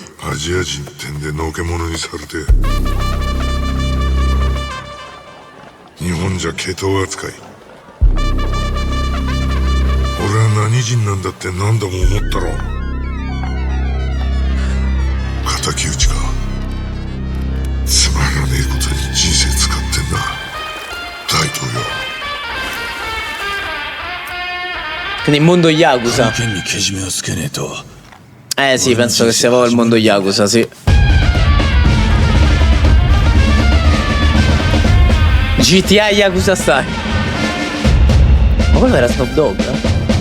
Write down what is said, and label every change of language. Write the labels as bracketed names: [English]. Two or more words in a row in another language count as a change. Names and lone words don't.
[Japanese] アジア人ってんでのけ者にされて日本じゃ毛頭扱い。俺は何人なんだって何度も思ったろ。敵討ちか。つまらねえことに人生使ってんな大統領。 [Italian] Quindi il mondo Yakuza. [Japanese] 剣にけじめをつけねえと。 [Italian] Sì, penso che sia proprio il mondo Yakuza, sì. [English] GTA Yakuza Style. [Italian] Ma quello era Snoop Dogg?